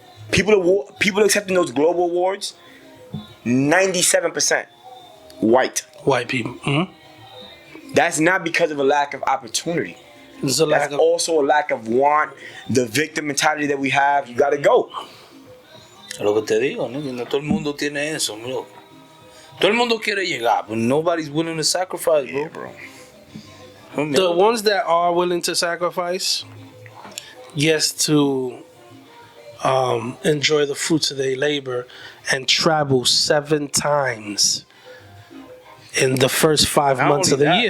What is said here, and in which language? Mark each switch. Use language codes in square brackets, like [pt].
[en] People accepting those global awards, 97% white. White people. That's not because of a lack of opportunity. There's a lack That's of. also a lack of want, the victim mentality that we have. You gotta go. [es] Lo que te digo, ¿no? Que no todo el mundo tiene eso, bro. Todo el mundo quiere llegar, [en] but nobody's willing to sacrifice, [es] bro. [en] The ones that are willing to sacrifice, yes, to enjoy the fruits of their labor and travel 7 times in the first 5 months of the year.